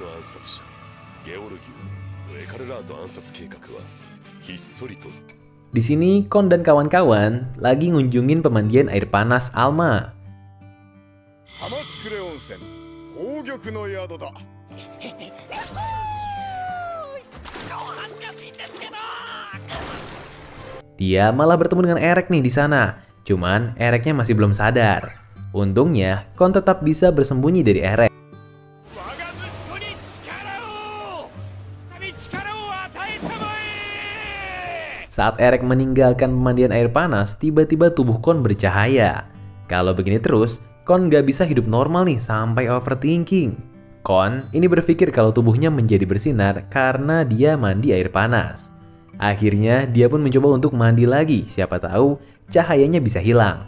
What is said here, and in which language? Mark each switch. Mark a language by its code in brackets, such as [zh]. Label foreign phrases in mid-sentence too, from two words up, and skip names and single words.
[ja] 殺者ゲオルギウのエカルラート暗殺計画はひっそりと [id] Di sini Kon dan kawan-kawan lagi ngunjungin pemandian air panas Alma. [ja] 浜つくれ温泉宝玉の宿だ [id] Dia malah bertemu dengan Erek nih di sana. Cuman Ereknya masih belum sadar. Untungnya Kon tetap bisa bersembunyi dari Erek. [ja] 我が息子に力を与えたまえ [id] Saat Erek meninggalkan pemandian air panas, tiba-tiba tubuh Kon bercahaya. Kalau begini terus, Kon gak bisa hidup normal nih sampai overthinking. Kon ini berpikir kalau tubuhnya menjadi bersinar karena dia mandi air panas. Akhirnya dia pun mencoba untuk mandi lagi, siapa tahu cahayanya bisa hilang.